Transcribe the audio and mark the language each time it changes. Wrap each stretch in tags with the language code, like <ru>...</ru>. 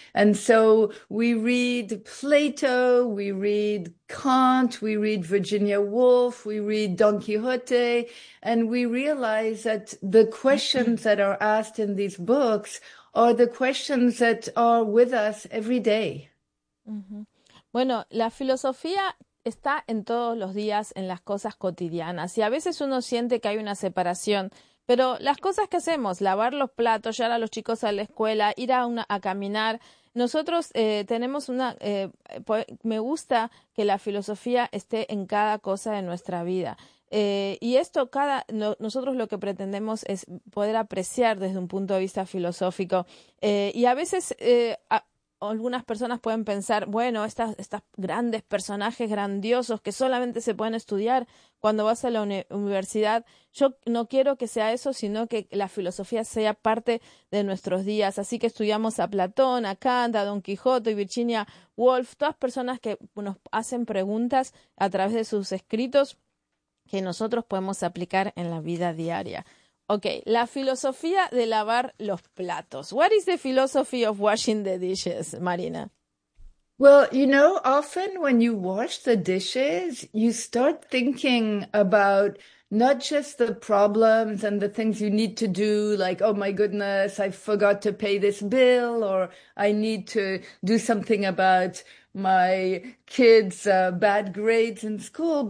<en>And so we read Plato, we read Kant, we read Virginia Woolf, we read Don Quixote, and we realize that the questions that are asked in these books are the questions that are with us every day. Mm-hmm.</en> <es>Bueno, la filosofía está en todos los días, en las cosas cotidianas. Y a veces uno siente que hay una separación. Pero las cosas que hacemos, lavar los platos, llevar a los chicos a la escuela, ir a caminar, Nosotros tenemos una, me gusta que la filosofía esté en cada cosa de nuestra vida. Y esto cada, no, nosotros lo que pretendemos es poder apreciar desde un punto de vista filosófico. Y a veces algunas personas pueden pensar, bueno, estas grandes personajes grandiosos que solamente se pueden estudiar cuando vas a la universidad. Yo no quiero que sea eso, sino que la filosofía sea parte de nuestros días. Así que estudiamos a Platón, a Kant, a Don Quijote y Virginia Woolf, todas personas que nos hacen preguntas a través de sus escritos que nosotros podemos aplicar en la vida diaria. Okay, la filosofía de lavar los platos.</es> <en>What is the philosophy of washing the dishes, Marina? Well, you know, often when you wash the dishes, you start thinking about not just the problems and the things you need to do, like, oh my goodness, I forgot to pay this bill, or I need to do something about my kids' bad grades in school.</en>